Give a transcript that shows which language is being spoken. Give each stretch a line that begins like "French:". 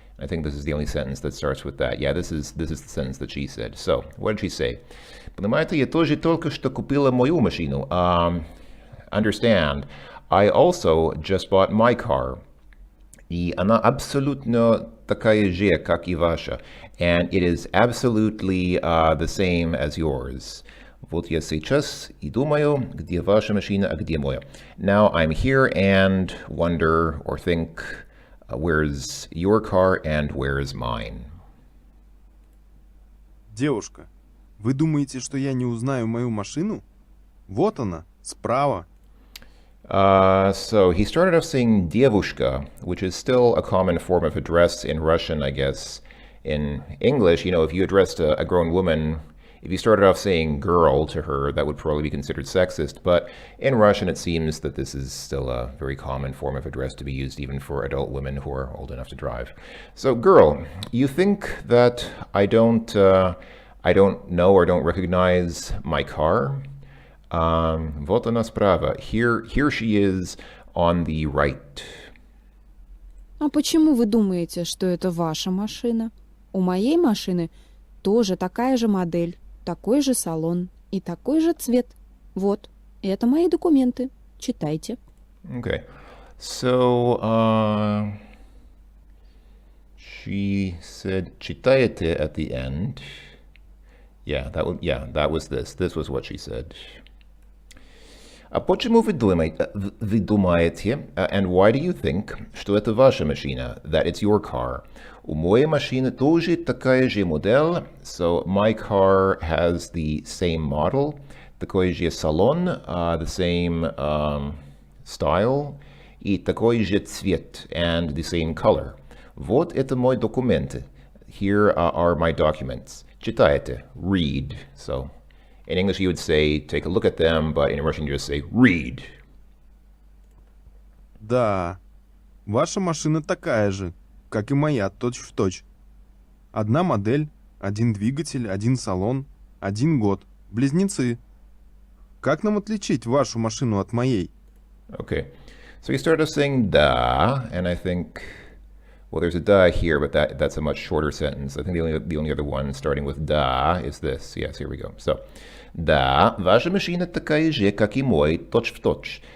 English: I think this is the only sentence that starts with that. Yeah, this is the sentence that she said. So, what did she say?
Russian: Понимаете, я тоже только что купила мою машину.
English: Understand, I also just bought my car.
Russian: И она абсолютно такая же, как и ваша.
English: And it is absolutely the same as yours.
Russian: Вот я сейчас и думаю, где ваша машина, а где моя.
English: Now I'm here and wonder or think, where's your car and where's mine?
Russian: Девушка, вы думаете, что я не узнаю мою машину? Вот она, справа.
English: So he started off saying девушка, which is still a common form of address in Russian, I guess. In English, you know, if you addressed a grown woman, if you started off saying girl to her, that would probably be considered sexist. But in Russian, it seems that this is still a very common form of address to be used even for adult women who are old enough to drive. So, girl, you think that I don't know or don't recognize my car? Вот она справа. Here she is on the right.
Russian: А почему вы думаете, что это ваша машина? У моей машины тоже такая же модель, такой же салон и такой же цвет. Вот, это мои документы. Читайте.
English: Okay. So, she said читаете at the end. Yeah, that was this. This was what she said. А почему вы думаете, and why do you think, что это ваша машина, that it's your car? У моей машины тоже такая же модель, so my car has the same model, такой же салон, the same style, и такой же цвет, and the same color.
Russian: Вот это мои документы. Here are my documents.
English: Читайте, read. So, in English you would say, take a look at them, but in Russian you just say, read.
Russian: Да, ваша машина такая же, как и моя, точь-в-точь. Одна модель, один двигатель, один салон, один год. Близнецы. Как нам отличить вашу машину от моей?
English: Okay, so he started saying da, and I think Well, there's a da here, but that's a much shorter sentence. I think the only other one starting with da is this. Yes, here we go.
Russian: So, да, ваша машина такая же, как и мой, точь-в-точь.